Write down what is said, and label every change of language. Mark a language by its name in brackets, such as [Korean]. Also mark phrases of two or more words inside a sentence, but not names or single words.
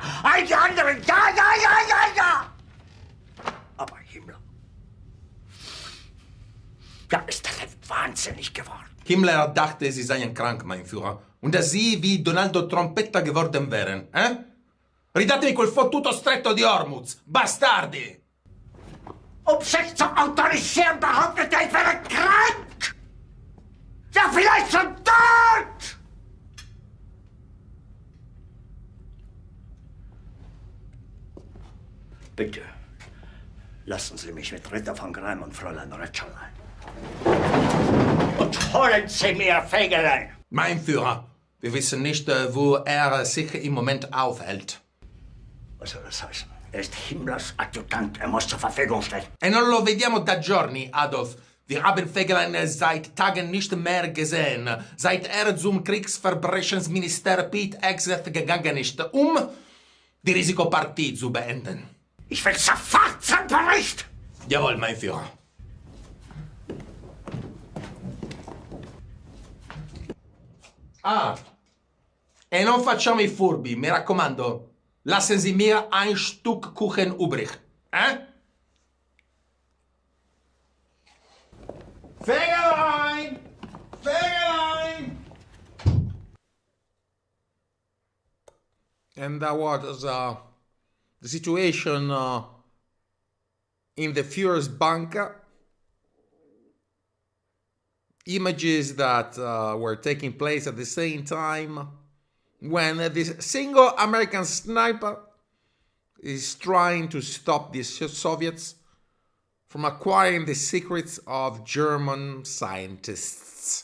[German] All die anderen, ja. Aber Himmler. Ja, ist der denn wahnsinnig geworden? Himmler dachte, sie seien krank, mein Führer. Und dass sie wie Donaldo Trompetta geworden wären. [Italian] Ridatevi quel fottuto stretto di Hormuz. Bastardi! [German] Um sich zu autorisieren, behauptet er, ich wäre krank! Ja, vielleicht schon tot! Bitte, lassen Sie mich mit Ritter von Greim und Fräulein Rötscherlein. Und holen Sie mir Fegelein! Mein Führer, wir wissen nicht, wo er sich im Moment aufhält. Was soll das heißen? Er ist Himmlers Adjutant, er muss zur Verfügung stehen. [Italian] E non lo vediamo da giorni, Adolf. [German] Wir haben Fegelein seit Tagen nicht mehr gesehen, seit er zum Kriegsverbrechensminister Pete Hegseth gegangen ist, um die Risikopartie zu beenden. Ich will sofort zum Bericht! Jawohl, mein Führer. [Italian] E non facciamo i furbi, mi raccomando. [German] Lassen Sie mir ein Stück Kuchen übrig. Fegelein! Fegelein! [English] And that was the situation in the Führer's bunker. Images that were taking place at the same time when this single American sniper is trying to stop the Soviets from acquiring the secrets of German scientists.